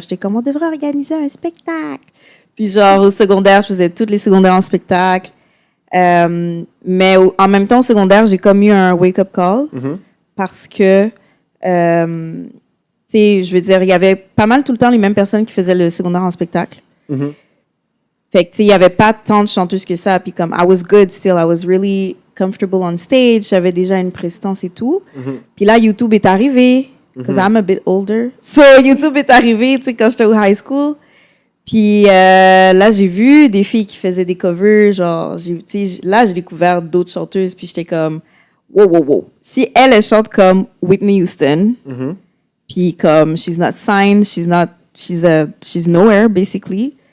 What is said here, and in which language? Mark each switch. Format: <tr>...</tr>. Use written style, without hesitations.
<fr>J'étais comme, on devrait organiser un spectacle. Puis genre, au secondaire, je faisais toutes les secondaires en spectacle. Mais en même temps, au secondaire, j'ai comme eu un wake-up call parce que, tu sais, je veux dire, il y avait pas mal tout le temps les mêmes personnes qui faisaient le secondaire en spectacle. Fait que, tu sais, il n'y avait pas tant de chanteuses que ça. Puis comme,</fr> <en>I was good still. I was really comfortable on stage.</en> <fr>J'avais déjà une prestance et tout. Puis là, YouTube est arrivé.</fr> <en>Because I'm a bit older. So,</en> <fr>YouTube est arrivé, tu sais, quand j'étais au</fr> <en>high school.</en> <fr>Puis là, j'ai vu des filles qui faisaient des covers. Genre, là, j'ai découvert d'autres chanteuses. Puis j'étais comme, wow, wow, wow. Si elle chante comme Whitney Houston, puis comme,</fr> <en>she's not signed, she's nowhere, basically.</en>